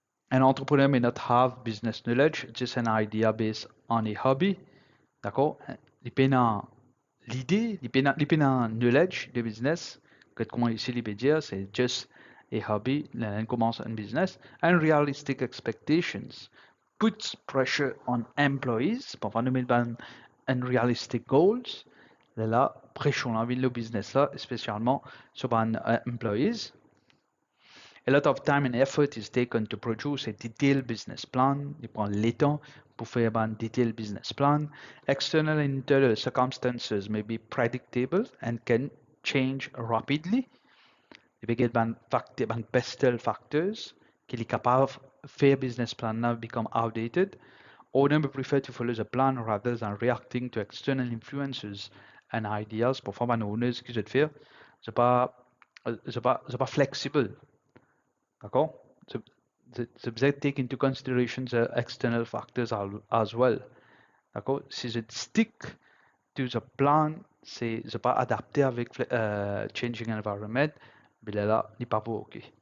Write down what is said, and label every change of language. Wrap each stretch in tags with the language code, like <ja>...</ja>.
<en>An entrepreneur may not have business knowledge, just an idea based on a hobby.</en> <fr>D'accord? Dépendant l'idée, dépendant knowledge de business, que comment ici les dire, c'est</fr> <en>just a hobby,</en> <fr>là, on commence un business.</fr> <en>Unrealistic expectations puts pressure on employees,</en> <fr>pour nous mettre</fr> <en>unrealistic goals.</en> <fr>Là, pression dans le business là, spécialement sur les employees.</fr> <en>A lot of time and effort is taken to produce a detailed business plan.</en> <fr>Il prend le temps pour faire un</fr> <en>detailed business plan. External and internal circumstances may be predictable and can change rapidly.</en> <fr>Il peut y avoir des pestle factors qui est capable de faire</fr> <en>business plan now become outdated. Owner may prefer to follow the plan rather than reacting to external influences and ideas.</en> <fr>Parfois, un owner, ce qu'il veut faire, c'est pas, c'est pas flexible. D'accord?</fr> <en>So they take into consideration the external factors as well.</en> <fr>D'accord? Si je</fr> <en>stick to the plan,</en> <fr>c'est pas adapté avec</fr> <en>changing environment,</en> <fr>mais là, n'est pas OK.</fr>